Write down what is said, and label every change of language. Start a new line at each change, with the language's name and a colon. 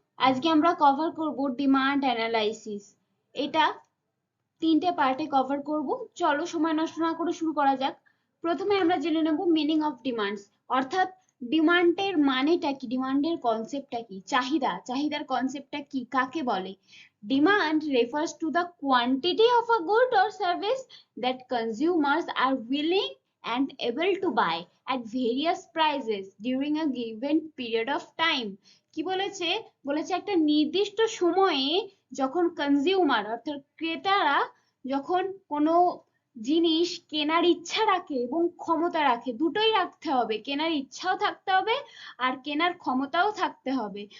Bangla: আজকে আমরা কভার করব ডিমান্ড অ্যানালাইসিস। এটা তিনটে পার্টে কভার করব। চলো সময় নষ্ট না করে শুরু করা যাক। প্রথমে আমরা জেনে নেব মিনিং অফ ডিমান্ডস, অর্থাৎ ডিমান্ডের মানেটা কি, ডিমান্ডের কনসেপ্টটা কি, চাহিদার কনসেপ্টটা কি, কাকে বলে।
English: Demand refers to the quantity of a good or service that consumers are willing and able to buy at various prices during a given period of time।
Bangla: কি বলেছে, বলেছে একটা নির্দিষ্ট সময়ে যখন কনজিউমার অর্থাৎ ক্রেতারা যখন কোনো জিনিস কেনার ইচ্ছা রাখে এবং ক্ষমতা রাখে, দুটোই রাখতে হবে, কেনার ইচ্ছাও থাকতে হবে আর কেনার ক্ষমতাও থাকতে হবে।